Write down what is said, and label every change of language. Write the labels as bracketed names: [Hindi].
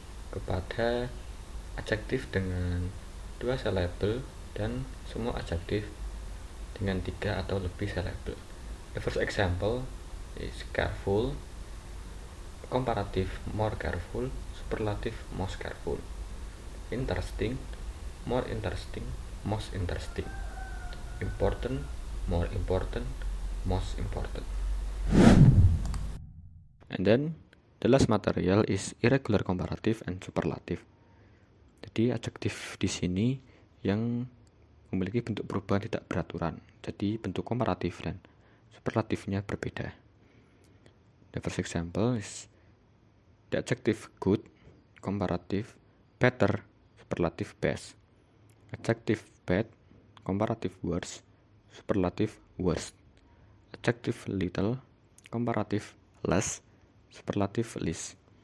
[Indonesian] Kepada adjektif dengan 2 syllable dan semua adjektif dengan 3 atau lebih syllable. [English] The first example is careful, comparative more careful, superlative most careful. Interesting, more interesting, most interesting. Important, more important, most important. And then the last material is irregular comparative and superlative. [Indonesian] Jadi adjektif di sini yang memiliki bentuk perubahan tidak beraturan. Jadi bentuk komparatif dan superlatifnya berbeda. [English] The first example is the adjective good, comparative better, superlative best. Adjective bad, comparative worse, superlative worst. Adjective little, comparative less, superlative least.